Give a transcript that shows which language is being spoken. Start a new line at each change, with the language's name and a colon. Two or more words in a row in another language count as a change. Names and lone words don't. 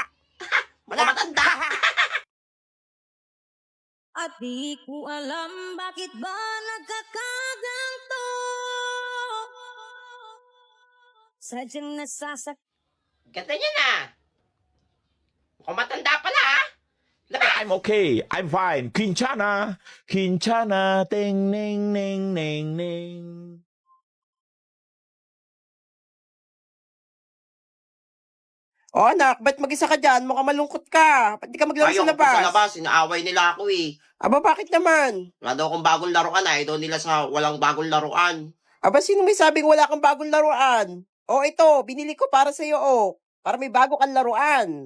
Filipino: Wala matanda. At di ko alam bakit ba nagkakaganto. Sadyang nasasak. Ganda niya na. Mukhang matanda pala, ha?
English: I'm okay. I'm fine. Quinchana. Quinchana. Ting, ning, ning, ning, ning.
Filipino: O, anak, ba't mag-isa ka dyan? Mukhang malungkot ka. Ba't di ka maglaro Ayaw sa ko pa sa labas? labas. Inaaway nila ako, eh. Aba, bakit naman? Wala daw akong bagong laruan, ah. Ayaw nila sa walang bagong laruan. Aba, sino may sabing wala kang bagong laruan? O, ito, binili ko para sa'yo, o. Para may bago kang laruan.